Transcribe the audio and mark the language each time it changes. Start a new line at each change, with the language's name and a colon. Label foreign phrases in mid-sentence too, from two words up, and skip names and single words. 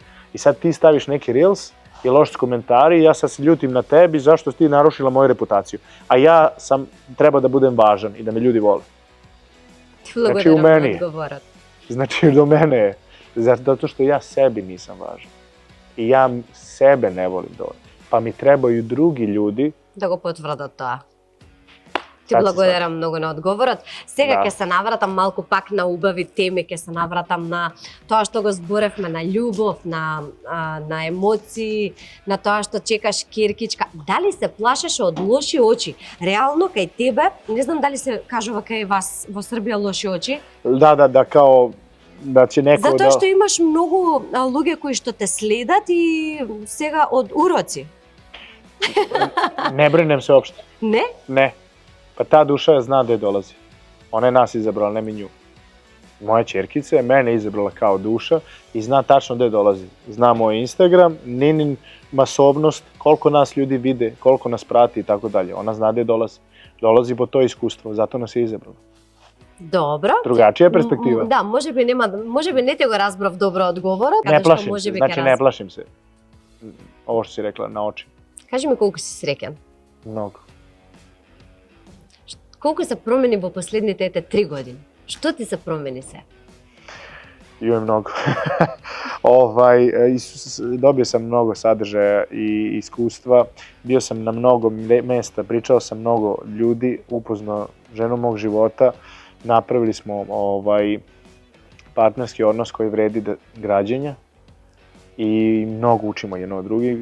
Serbian: I sad ti staviš neki reels i loš komentari i ja sad se ljutim na tebi zašto si ti narušila moju reputaciju. A ja treba da budem važan i da me ljudi vole. Znači u meni. Znači do mene je. Zato što ja sebi nisam važan. I ja sebe ne volim dovoljno. Pa mi trebaju drugi ljudi
Macedonian: да го потврдат тоа. Ти благодарам многу на одговорот. Сега ќе се навратам малку пак на убави теми, ќе се навратам на тоа што го зборевме, на љубов, на емоции, на тоа што чекаш киркичка. Дали се плашеше од лоши очи? Реално кај тебе, не знам дали се кажува кај вас во Србија лоши очи? Да, као да ќе некој Затоа што имаш многу луѓе кои што те следат и сега од уроци.
Serbian: Не бринем се општо.
Macedonian: Не?
Serbian: Не. Pa ta duša zna gde dolazi. Ona je nas izabrala, ne mi nju. Moja ćerkica je mene izabrala kao duša i zna tačno gde dolazi. Zna moj Instagram, Ninin masovnost, koliko nas ljudi vide, koliko nas prati i tako dalje. Ona zna gde dolazi. Dolazi po to iskustvo, zato nas je izabrala.
Macedonian: Добро.
Serbian: Drugačija perspektiva.
Macedonian: Да, може би не те го разбрав добро одговорот,
Serbian: Ne
Macedonian: каде што
Serbian: plašim
Macedonian: може
Serbian: se,
Macedonian: би
Serbian: znači ne plašim se. Ovo što si rekla, na oči.
Macedonian: Кажи ми колку си среќен.
Serbian: Mnogo.
Macedonian: Колку се промени во последните 3 години? Што ти се промени се?
Serbian: Imam mnogo. Dobio sam mnogo sadržaja i iskustva. Bio sam na mnogo mesta, pričao sam mnogo ljudi, upoznao ženu mog života. Napravili smo partnerski odnos koji vredi građenja i mnogo učimo jedno od drugih.